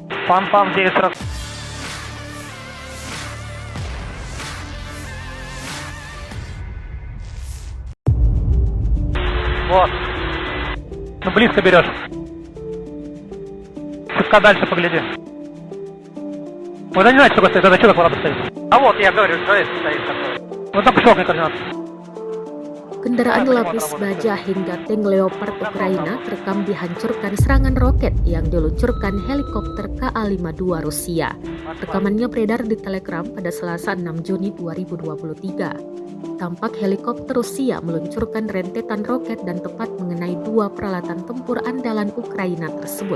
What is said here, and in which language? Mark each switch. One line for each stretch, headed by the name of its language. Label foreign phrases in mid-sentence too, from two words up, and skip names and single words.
Russian: Пам-пам, 940. Вот. Ну, близко берешь. Чутка дальше погляди. Вот я не знаю, что стоит, это что такое стоит. А вот, я говорю, что это стоит такое. Вот там щелкни координат.
Indonesian: Kendaraan lapis baja hingga tank Leopard Ukraina terekam dihancurkan serangan roket yang diluncurkan helikopter KA-52 Rusia. Rekamannya beredar di Telegram pada Selasa 6 Juni 2023. Tampak helikopter Rusia meluncurkan rentetan roket dan tepat mengenai dua peralatan tempur andalan Ukraina tersebut.